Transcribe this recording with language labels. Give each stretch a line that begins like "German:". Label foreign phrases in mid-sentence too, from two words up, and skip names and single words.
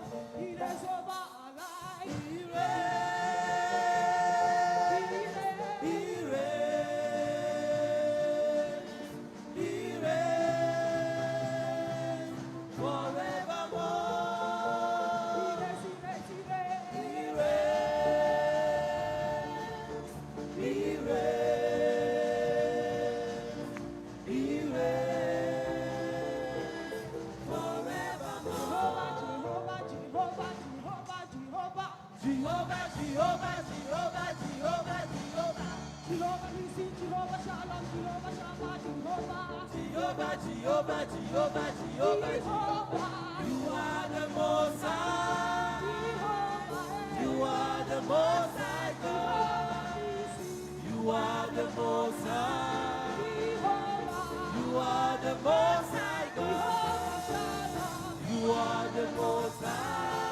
English: He is over our life. He reigns forevermore. He reigns forevermore. Jehovah, Jehovah, Jehovah, Jehovah, Jehovah. Jehovah, we sing
Hebrew: Jehovah Shalom, Jehovah Shammah,
English: Jehovah. Jehovah, Jehovah, Jehovah, Jehovah, Jehovah. You are the Most High. You are the Most High God. You are the Most High. You are the Most High God. You are the Most High.